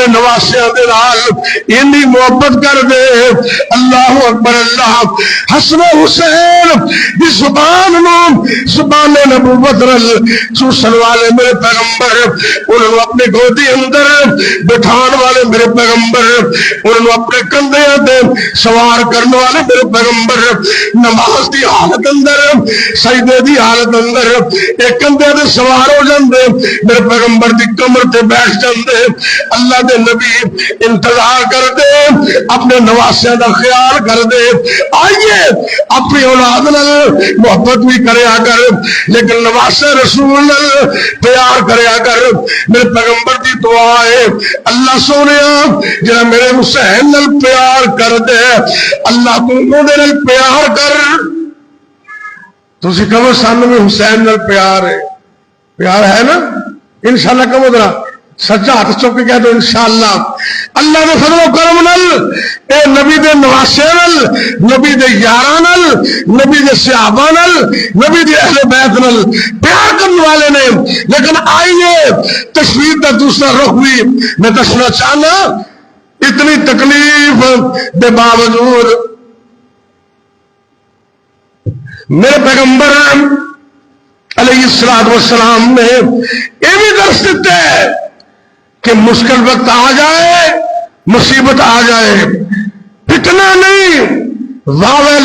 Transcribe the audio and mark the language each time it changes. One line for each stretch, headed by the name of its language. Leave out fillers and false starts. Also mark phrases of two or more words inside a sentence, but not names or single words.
Punjabi: نواسے دے نال اتنی محبت کر دے
Arabic: اللہ اکبر اللہ
Punjabi: حسن حسین دی زبان نو زبان نبوت رل چوسن والے میرے پیغمبر انہوں اپنے گودی اندر بٹھان والے میرے پیغمبر انہوں اپنے کندھے دے سوار کرنے والے میرے پیغمبر نماز دی حالت اندر سجدے دی حالت اندر ایک کندھے دے سوار ہو جاندے میرے پیغمبر دی کمر تے بیٹھ جاندے اللہ دے نبی انتظار کر دے اپنے نواسے دا خیال کر دے آئیے اپنی اولاد نال محبت بھی کریا کر لیکن نواسے رسول نال پیار کریا کر میرے پیغمبر دی دعا ہے اللہ سونیا جڑا میرے حسین نال پیار کر دے اللہ تو دے نال پیار کر تسی کہو سانو بھی حسین نال پیار ہے نا انشاءاللہ کہو ذرا سجا ہاتھ چوک کے کہہ دو انشاءاللہ اللہ دے فضل و کرم نال اے نبی دے نواسے نال نبی دے یاراں نال نبی دے صحابہ نال نبی دے اہل بیت نال پیار کرنے والے نے
Urdu: لیکن آئیے تشریح کا دوسرا رخ بھی
Punjabi: میں دسنا چاہنا اتنی تکلیف دے باوجود
Urdu: میرے پیغمبر
Arabic: علیہ السلام
Urdu: نے یہ بھی درس دیتے ہیں کہ مشکل وقت آ جائے مصیبت آ جائے فتنہ نہیں واویلا